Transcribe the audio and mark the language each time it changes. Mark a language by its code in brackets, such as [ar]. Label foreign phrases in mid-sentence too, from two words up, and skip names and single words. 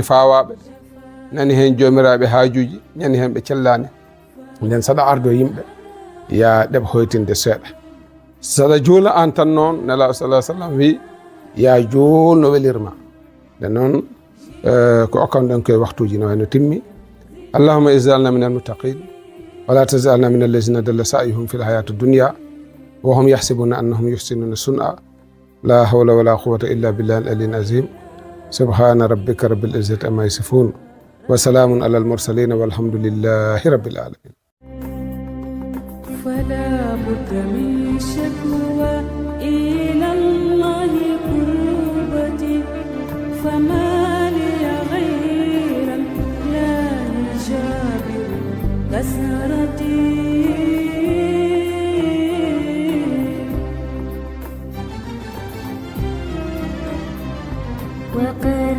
[ff] fawaɓe nani hen jomiraɓe hajuji nani hen ɓe cellani nden saɗa ardo yimɓe ya ɗeɓ hoytinde seeɗa saɗa juula an tan noon nelaɗo sallah sallam wi ya juulno welirma nde noon ko okkamɗen koye waktuji no wayno timmi [ar] allahumma ij'alna min almuttaqin wala taj'alna min allazina dalla sa'yuhum fil hayati dunya wa hum yahsibuna annahum yuhsinuna sun'a la hawla wala quwwata illa billahi al-aliyyil azim subhana rabbika rabbil izzati amma yasifun wa salamun alal mursalin walhamdulillahi rabbil alamin. فلا بد من شكوى إلى الله قربتي فما لي غير لا يجابر كسرتي وقد